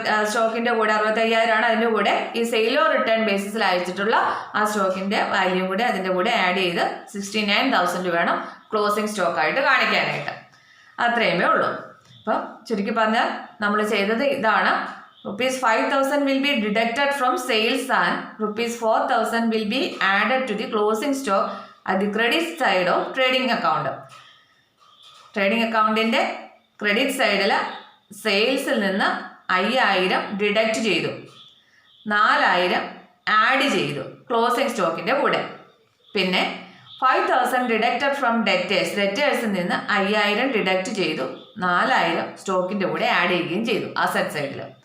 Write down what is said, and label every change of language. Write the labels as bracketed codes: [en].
[ml] സ്റ്റോക്കിൻ്റെ കൂടെ 65,000 അതിൻ്റെ കൂടെ ഈ സെയിലോ റിട്ടേൺ ബേസിസിൽ അയച്ചിട്ടുള്ള ആ സ്റ്റോക്കിൻ്റെ വാല്യൂ കൂടെ അതിൻ്റെ കൂടെ ആഡ് ചെയ്ത് 69,000 വേണം ക്ലോസിംഗ് സ്റ്റോക്കായിട്ട് കാണിക്കാനായിട്ട്. അത്രയുമേ ഉള്ളൂ. അപ്പം ചുരുക്കി പറഞ്ഞാൽ നമ്മൾ ചെയ്തത് ഇതാണ്. [en] ₹5,000 will be deducted from sales and ₹4,000 will be added to the closing stock at the credit side of trading account. [ml] Trading അക്കൗണ്ടിൻ്റെ ക്രെഡിറ്റ് സൈഡിൽ സെയിൽസിൽ നിന്ന് 5,000 ഡിഡക്റ്റ് ചെയ്തു, 4,000 ആഡ് ചെയ്തു ക്ലോസിംഗ് സ്റ്റോക്കിൻ്റെ കൂടെ. പിന്നെ 5,000 ഡിഡക്റ്റഡ് ഫ്രം ഡെറ്റേഴ്സിൽ നിന്ന് 5,000 ഡിഡക്റ്റ് ചെയ്തു, 4,000 സ്റ്റോക്കിൻ്റെ കൂടെ ആഡ് ചെയ്യുകയും ചെയ്തു അസറ്റ് സൈഡിൽ.